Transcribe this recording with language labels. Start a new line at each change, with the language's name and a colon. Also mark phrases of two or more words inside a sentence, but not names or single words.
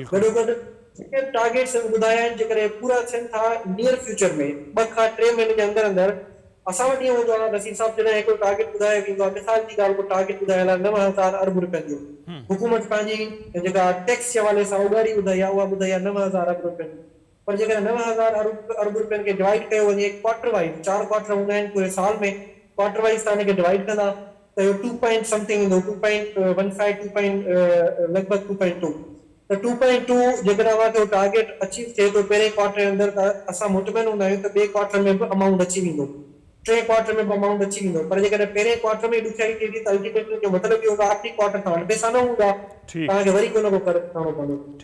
Sindhi: गॾोगॾु जेके टारगेट्स ॿुधाया आहिनि जेकॾहिं पूरा थियनि था
English: near future
Sindhi: में 2 खां 3 महीने जे अंदरि अंदरि, असां वटि ईअं हूंदो आहे नसीब साहब जॾहिं हिकिड़ो टारगेट ॿुधायो वेंदो आहे, मिसाल जी ॻाल्हि को टारगेट ॿुधायल आहे 9,000 अरब रुपयनि जो, हुकूमत पंहिंजी जेका टैक्स जे हवाले सां उगारी ॿुधाई आहे उहा ॿुधाई आहे 9,000 अरब रुपयनि जी। पर जेकॾहिं 9,000 अरब रुपयनि खे डिवाइड कयो वञे
English: quarter wise,
Sindhi: 4 क्वार्टर हूंदा आहिनि पूरे साल में,
English: quarter wise
Sindhi: तव्हां हिनखे डिवाइड कंदा त इहो 2
English: point something
Sindhi: ईंदो, 2.15 लॻभॻि 2.2। त 2.2 जेकॾहिं अव्हांखे
English: target achieve
Sindhi: थिए थो पहिरें क्वार्टर जे अंदरि त असां मुतमिन हूंदा आहियूं त ॿिए क्वार्टर में बि अमाउंट अची वेंदो, 3 क्वार्टर में बि अमाउंट अची वेंदो। पर जेकॾहिं पहिरें क्वार्टर में ॾुखियाई थिए थी त अल्टीमेटली जो मतिलबु इहो आहे आख़िरी क्वार्टर खां पैसा न हूंदा, तव्हांखे वरी को न को करणो पवंदो।